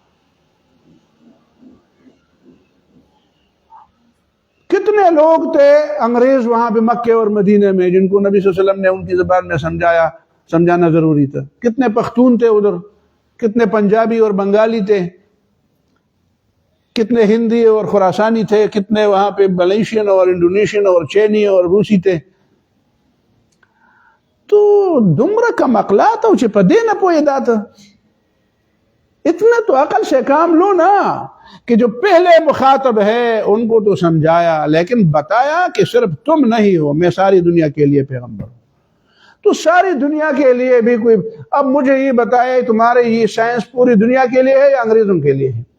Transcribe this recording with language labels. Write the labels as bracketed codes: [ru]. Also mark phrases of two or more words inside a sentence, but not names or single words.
[ur] کتنے لوگ تھے انگریز وہاں پہ مکے اور مدینے میں جن کو نبی صلی اللہ علیہ وسلم نے ان کی زبان میں سمجھانا ضروری تھا؟ کتنے پختون تھے ادھر، کتنے پنجابی اور بنگالی تھے، کتنے ہندی اور خراسانی تھے، کتنے وہاں پہ ملیشین اور انڈونیشین اور چینی اور روسی تھے. تو [ps] دومره کم اخلاق او چې په دې نه پوهېدا ته [ur] اتنا تو عقل سے کام لو نا کہ جو پہلے مخاطب ہے ان کو تو سمجھایا، لیکن بتایا کہ صرف تم نہیں ہو، میں ساری دنیا کے لیے پیغمبر ہوں. تو ساری دنیا کے لیے بھی کوئی اب مجھے یہ بتائے تمہارے یہ سائنس پوری دنیا کے لیے ہے یا انگریزوں کے لیے ہے؟